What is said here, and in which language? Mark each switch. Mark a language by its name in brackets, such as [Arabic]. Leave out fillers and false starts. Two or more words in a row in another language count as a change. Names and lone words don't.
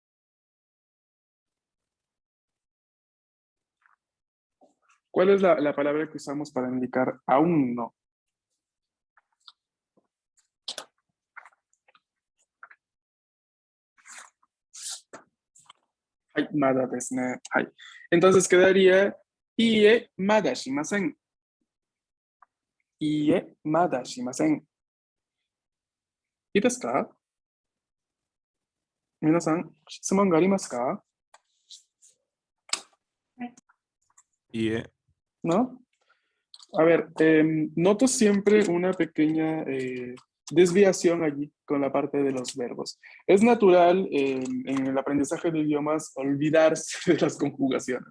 [Spanish] ¿Cuál es la palabra que usamos para indicar aún no? Ay, [Japanese] まだですね. [Spanish] Ay. Entonces quedaría [Japanese] いいえまだしません. いいえまだしません. ¿Y ですか? 皆さん、質問がありますか? [Spanish] ¿No? A ver, noto siempre una pequeña desviación allí con la parte de los verbos. Es natural en el aprendizaje de idiomas olvidarse de las conjugaciones.